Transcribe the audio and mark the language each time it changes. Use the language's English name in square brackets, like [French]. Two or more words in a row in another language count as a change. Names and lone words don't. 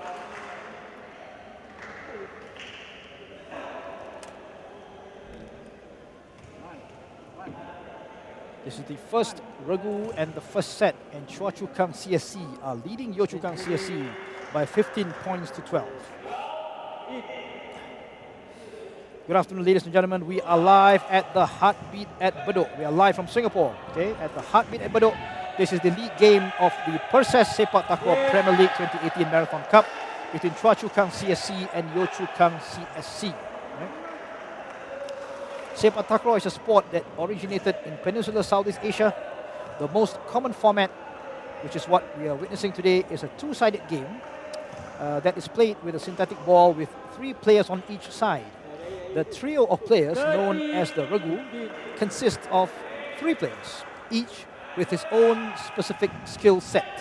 [English] This is the first Regu and the first set, and Choa Chu Kang CSC are leading Yio Chu Kang CSC by 15 points to 12. Good afternoon, ladies and gentlemen. We are live at the Heartbeat at Bedok. We are live from Singapore, okay, at the Heartbeat at Bedok. This is the league game of the Perses Sepaktakraw Premier League 2018 Marathon Cup between Choa Chu Kang CSC and Yio Chu Kang CSC. Sepaktakraw is a sport that originated in Peninsular Southeast Asia. The most common format, which is what we are witnessing today, is a two-sided game that is played with a synthetic ball with 3 players on each side. The trio of players, known as the Regu, consists of 3 players, each with his own specific skill set.